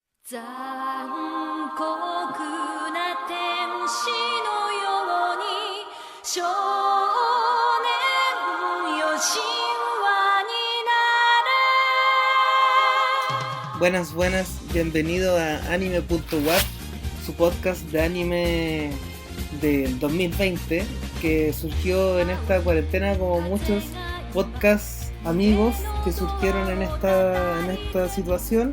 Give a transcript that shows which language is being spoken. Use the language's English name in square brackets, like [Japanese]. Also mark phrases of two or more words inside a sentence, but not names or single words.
[Japanese] 残酷な天使のように少年よ神話になれ。 [Spanish] Buenas, buenas, bienvenido a anime.wat, su podcast de anime del 2020 que surgió en esta cuarentena como muchos podcasts amigos que surgieron en esta situación.